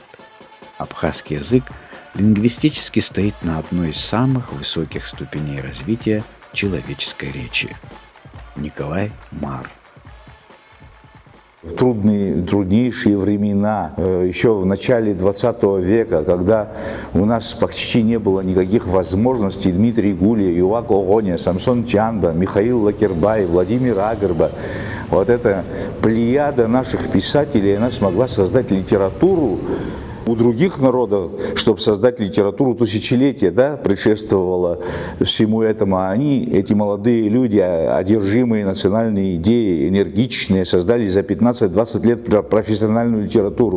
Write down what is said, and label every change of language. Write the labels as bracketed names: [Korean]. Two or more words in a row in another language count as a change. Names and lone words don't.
[Russian] Абхазский язык лингвистически стоит на одной из самых высоких ступеней развития человеческой речи. Николай Мар. В труднейшие времена, еще в начале 20 века, когда у нас почти не было никаких возможностей, Дмитрий Гулия, Ювак Огоня, Самсон Чанба, Михаил Лакербай, Владимир Агарба, вот эта плеяда наших писателей, она смогла создать литературу. У других народов, чтобы создать литературу, тысячелетия, предшествовало всему этому. А они, эти молодые люди, одержимые национальной идеей, энергичные, создали за 15-20 лет профессиональную литературу.